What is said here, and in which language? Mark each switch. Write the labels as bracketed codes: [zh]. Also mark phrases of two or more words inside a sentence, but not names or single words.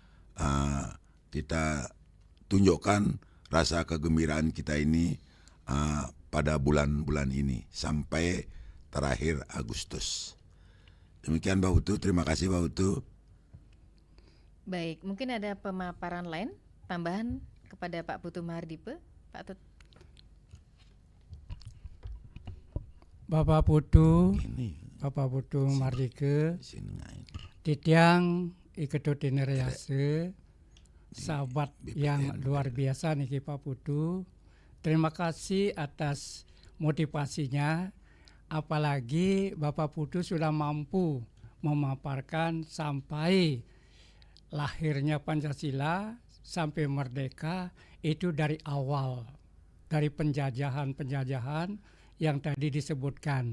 [id] Kita tunjukkan rasa kegembiraan kita ini pada bulan-bulan ini sampai terakhir Agustus. Demikian Pak Putu, terima kasih Pak Putu. Baik, mungkin ada pemaparan lain tambahan kepada Pak Putu Mahardipe, Pak Tut. Bapak Putu Mardike, titiang iketut ineriase, sahabat yang luar biasa nih Pak Putu. Terima kasih atas motivasinya. Apalagi Bapak Putu sudah mampu memaparkan sampai lahirnya Pancasila sampai merdeka itu dari awal, dari penjajahan yang tadi disebutkan.